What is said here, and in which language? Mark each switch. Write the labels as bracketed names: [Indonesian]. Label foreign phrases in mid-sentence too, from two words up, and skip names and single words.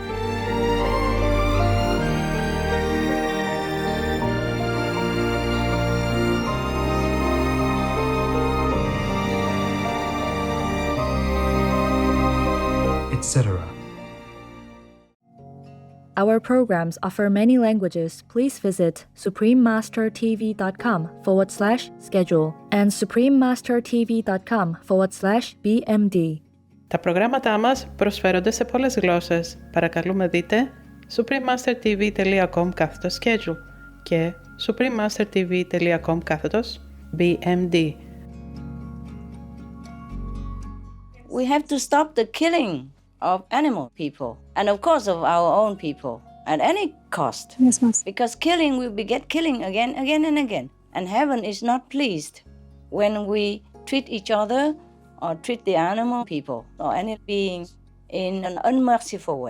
[English] Etc. Our programs offer many languages. Please visit suprememastertv.com/schedule and suprememastertv.com/BMD. [Greek] Τα προγράμματά μας προσφέρονται σε πολλές γλώσσες. Παρακαλούμε δείτε suprememastertv.com/schedule και suprememastertv.com/BMD. [English] We have to stop the killing of animal people and of course of our own people at any cost. Yes, Master. Because killing will beget killing again and again. And heaven is not pleased when we treat each other or treat the animal people or any beings in an unmerciful way.